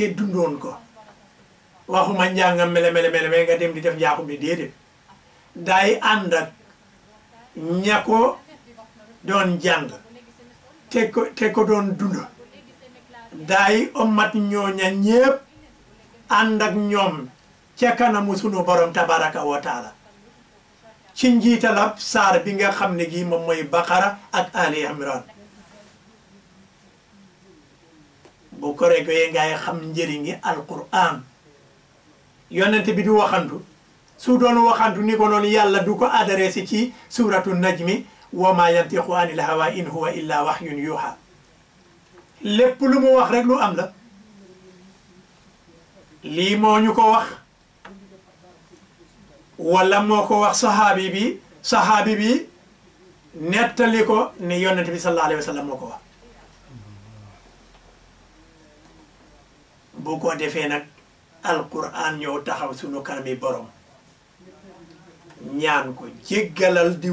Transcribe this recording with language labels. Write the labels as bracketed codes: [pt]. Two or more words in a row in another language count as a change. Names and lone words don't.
[wo] dundoon ko waxuma njàngam mele nga dem di def njaaxum bi déedéet day ànd ak ña ko doon jàng te ko doon dund day ommat ñooña ñépp ànd ak ñoom ca kanamu sunu borom [ar] تبارك وتعالى [wo] ci njiitalab saar bi nga xam ne gi moom mooy Baqara ak Ali Imran bu ko regee ngay xam njëriñi alquran yonent bi du waxantu su doon waxantu ni ko noonu yàlla du ko adressé ci [ar] سورة النجم وما ينطق عن الهوى إن هو إلا وحي يوحى [wo] lépp lu mu wax rek lu am la lii moo ñu ko wax wala moo ko wax saxaabi bi nettali ko ne yonent bi [ar] صلى الله عليه وسلم [wo] moo ko wax bu ko defee nag alquran ñëw taxaw sunu kanami borom ñaan ko jéggalal